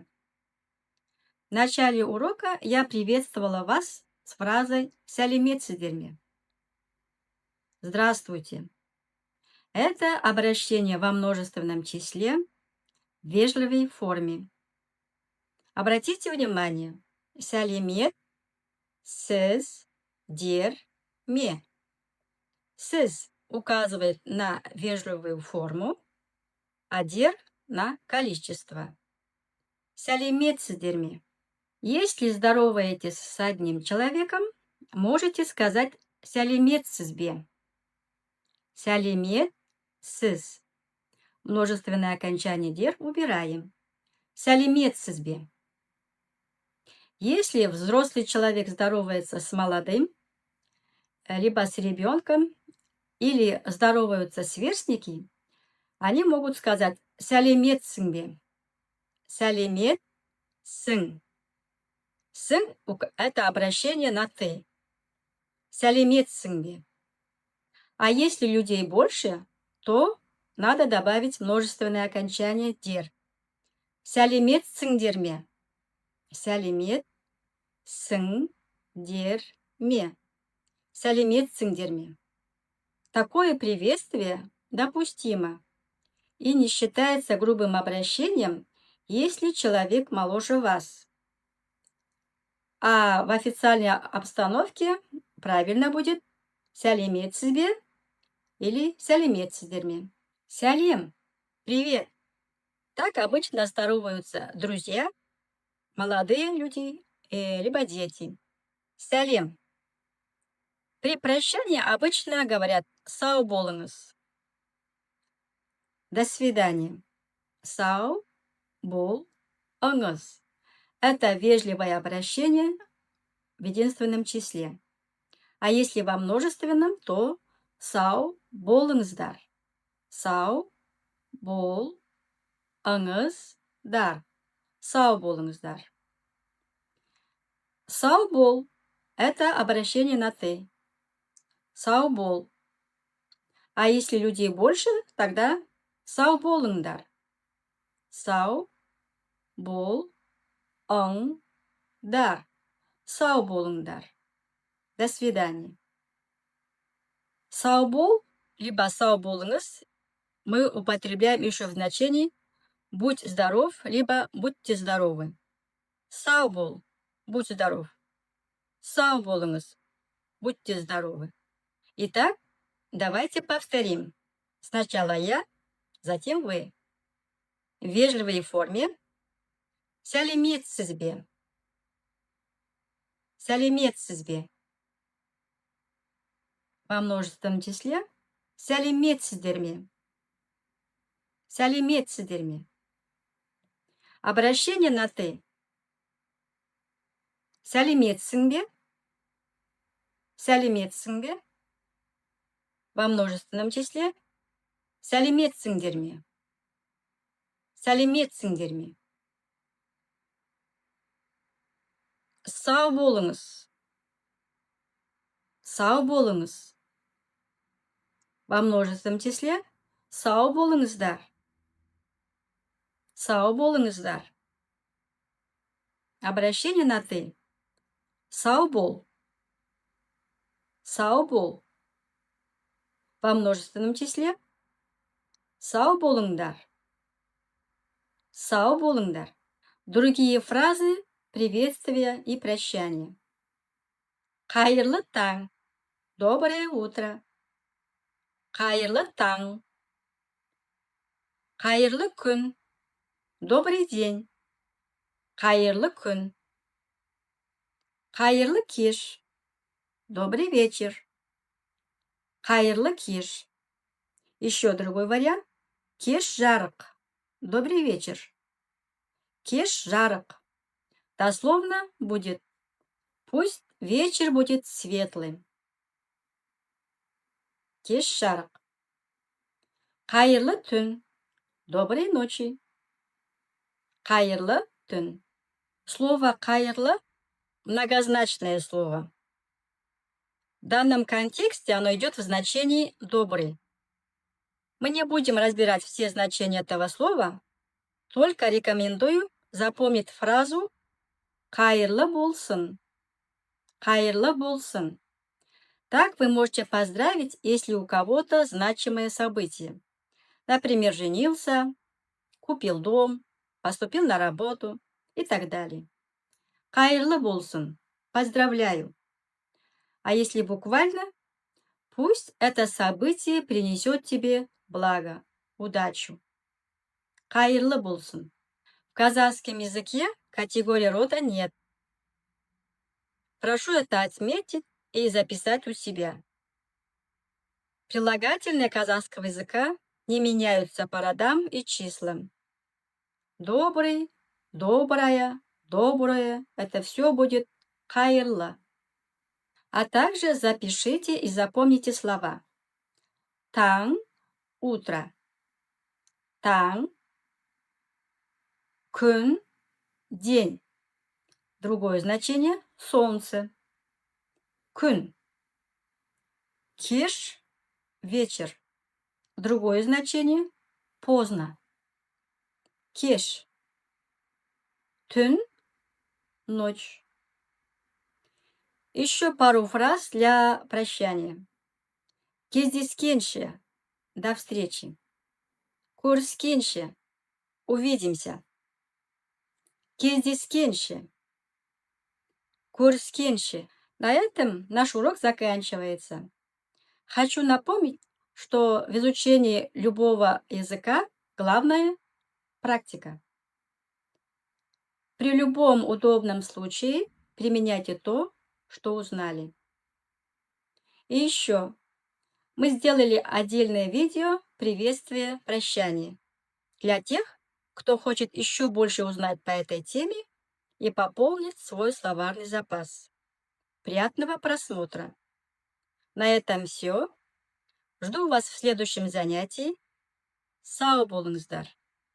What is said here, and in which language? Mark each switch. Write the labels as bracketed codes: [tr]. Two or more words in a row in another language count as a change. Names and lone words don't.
[ru] В начале урока я приветствовала вас с фразой [kk] «Сәлеметсіздер ме?». [ru] Здравствуйте. Это обращение во множественном числе в вежливой форме. Обратите внимание, [kk] сәлемет, сіз, дер, ме. [ru] Сіз указывает на вежливую форму, а дер на количество. [kk] Сәлеметсіздер ме? [ru] Если здороваетесь с одним человеком, можете сказать [kk] сәлеметсіз бе. Сәлемет, сіз. [ru] Множественное окончание дер убираем. [kk] Сәлеметсіз бе. [ru] Если взрослый человек здоровается с молодым, либо с ребенком, или здороваются сверстники, они могут сказать [kk] сәлеметсің бе. Сәлемет-сің. Сың – [ru] это обращение на «ты». [kk] Сәлеметсің бе. [ru] А если людей больше, то надо добавить множественное окончание «дер». [kk] Сәлеметсіңдер ме? Сәлемет-сің-дер ме. Сәлеметсіңдер ме. [ru] Такое приветствие допустимо и не считается грубым обращением, если человек моложе вас. А в официальной обстановке правильно будет [kk] сәлеметсіз бе [ru] или [kk] сәлеметсіздер ме. [ru] Сәлем, привет. Так обычно здороваются друзья, молодые люди, либо дети. Сәлем. При прощании обычно говорят [kk] «сау болыңыз». [ru] До свидания. [kk] Сау болыңыз. [ru] Это вежливое обращение в единственном числе. А если во множественном, то [kk] сау болыңыздар. Сау болыңыздар. Сау болыңыздар. Сау бол – [ru] это обращение на «ты». [kk] Сау бол. [ru] А если людей больше, тогда [kk] сау болыңдар. Сау болыңдар. Сау болыңдар. [ru] До свидания. [kk] Сау бол, [ru] либо [kk] сау болыңыз [ru] мы употребляем еще в значении «будь здоров», либо «будьте здоровы». [kk] Сау бол, [ru] будь здоров. [kk] Сау болыңыз, [ru] будьте здоровы. Итак, давайте повторим. Сначала я, затем вы. В вежливой форме [kk] сәлеметсіз бе. Сәлеметсіз бе. [ru] Во множественном числе [kk] сәлеметсіздер ме. Сәлеметсіздер ме. [ru] Обращение на «ты». [kk] Сәлеметсің бе. Сәлеметсің бе. [ru] Во множественном числе [kk] сәлеметсіңдер ме. Сәлеметсіңдер ме. Сау болыңыз. Сау болыңыз. [ru] Во множественном числе [kk] сау болыңыздар. Сау болыңыздар. [ru] Обращение на «ты». [kk] Сау бол. Сау бол. [ru] Во множественном числе [kk] сау болыңдар. Сау болыңдар. [ru] Другие фразы приветствия и прощания. [kk] Қайырлы таң. [ru] Доброе утро. [kk] Қайырлы таң. Қайырлы күн. [ru] Добрый день. [kk] Қайырлы күн. Қайырлы кеш. [ru] Добрый вечер. [kk] Қайырлы кеш. [ru] Еще другой вариант. [kk] Кеш жарық. [ru] Добрый вечер. [kk] Кеш жарық. [ru] Дословно будет: пусть вечер будет светлым. [kk] Кеш жарық. Қайырлы түн. [ru] Доброй ночи. [kk] Қайырлы түн. [ru] Слово «қайырлы» – многозначное слово. В данном контексте оно идет в значении «добрый». Мы не будем разбирать все значения этого слова, только рекомендую запомнить фразу [kk] «қайырлы болсын». «Қайырлы болсын». [ru] Так вы можете поздравить, если у кого-то значимое событие. Например, женился, купил дом, поступил на работу и так далее. [kk] «Қайырлы болсын» – [ru] поздравляю. А если буквально, пусть это событие принесет тебе благо, удачу. [kk] «Қайырлы болсын». [ru] В казахском языке категории рода нет. Прошу это отметить и записать у себя. Прилагательные казахского языка не меняются по родам и числам. Добрый, добрая, доброе – это все будет «қайырлы». А также запишите и запомните слова. Таң – утро. Таң. Күн – день. Другое значение – солнце. Күн. Кеш – вечер. Другое значение – поздно. Кеш. Түн – ночь. Еще пару фраз для прощания. Кездескенше – до встречи. Көріскенше – увидимся. [kk] Кездескенше. Көріскенше. [ru] На этом наш урок заканчивается. Хочу напомнить, что в изучении любого языка главное – практика. При любом удобном случае применяйте то, что узнали. И еще, мы сделали отдельное видео приветствия, прощания для тех, кто хочет еще больше узнать по этой теме и пополнить свой словарный запас. Приятного просмотра! На этом все. Жду вас в следующем занятии. [kk] Сау болыңыздар!